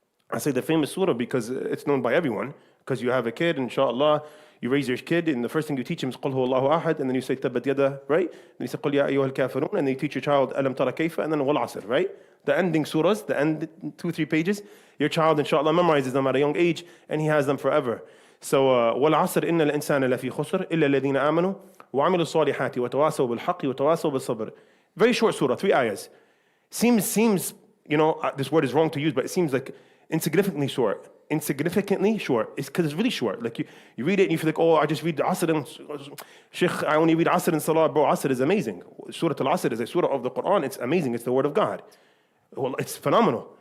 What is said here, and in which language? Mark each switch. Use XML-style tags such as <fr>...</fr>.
<en>I say the famous surah because it's known by everyone. Because you have a kid, inshallah, you raise your kid, and the first thing you teach him is</en> <ar>قُلْ هُوَ اللَّهُ أَحَدٌ,</ar> <en>and then you say</en> <ar>تَبَّتْ يَدَا,</ar> <en>right? Then you say</en> <ar>قُلْ يَا أَيُّهَا الْكَافِرُونَ,</ar> <en>and then you teach your child</en> <ar>أَلَمْ تَرَ كَيْفَ,</ar> <en>and then وَالْعَصْرِ, right? The ending surahs, the end 2-3 pages, your child, inshallah, memorizes them at a young age, and he has them forever.</en> <ar>So, وَالْعَصْرِ إِنَّ الْإِنسَانَ لَفِي خُسْرٍ إِلَّا الَّذِينَ آمَنُوا وَعَمِلُوا الصَّالِحَاتِ وَتَوَاصَوْا بِالْحَقِّ وَتَوَاصَوْا بِالصَّبْرِ.</ar> <en>Very short surah, 3 ayahs. Seems this word is wrong to use, but it seems like insignificantly short. Insignificantly short. It's because it's really short. Like you read it and you feel like, oh, I just read the Asr and Sheikh, I only read Asr and Salah. Bro, Asr is amazing. Surah Al-Asr is a surah of the Quran. It's amazing. It's the word of God. Well, it's phenomenal.</en>